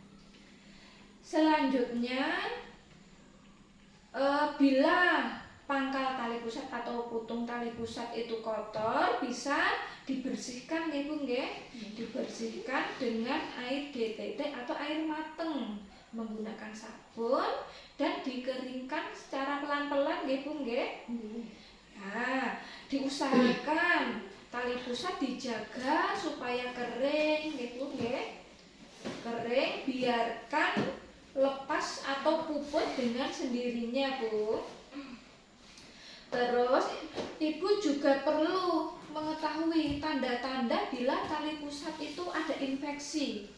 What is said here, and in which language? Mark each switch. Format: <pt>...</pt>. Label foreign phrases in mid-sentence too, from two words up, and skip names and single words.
<id>Selanjutnya bila pangkal tali pusat atau putung tali pusat itu kotor, bisa dibersihkan ya Bu nggih. Dibersihkan dengan air DTT atau air mateng menggunakan sabun dan dikeringkan secara pelan-pelan nggih Bu nggih. Nah, diusahakan tali pusat dijaga supaya kering nggih Bu nggih. Kering, biarkan lepas atau puput dengan sendirinya Bu. Terus Ibu juga perlu mengetahui tanda-tanda bila tali pusat itu ada infeksi.</id>